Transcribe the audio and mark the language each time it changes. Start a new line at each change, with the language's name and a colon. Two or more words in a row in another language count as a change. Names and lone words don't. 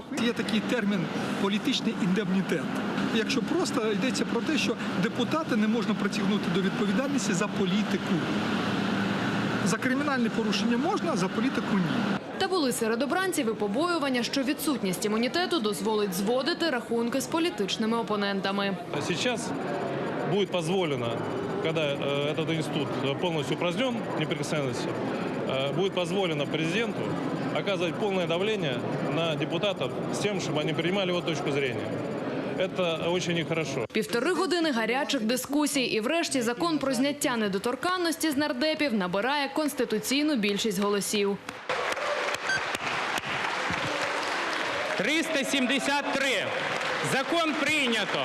Ukrainian: Є такий термін «політичний індемнітет». Якщо просто йдеться про те, що депутата не можна притягнути до відповідальності за політику. За кримінальне порушення можна, а за політику ні. Та були серед обранців і побоювання, що відсутність імунітету дозволить зводити рахунки з політичними опонентами.
Russian: Сейчас будет позволено, когда этот институт полностью упразднен, неприкосновенности, будет позволено президенту оказывать полное давление на депутатов с тем, чтобы они принимали его точку зрения.
Ukrainian: Це дуже нехорошо. 1,5 години гарячих дискусій і врешті закон про зняття недоторканності з нардепів набирає конституційну більшість голосів. 373. Закон прийнято.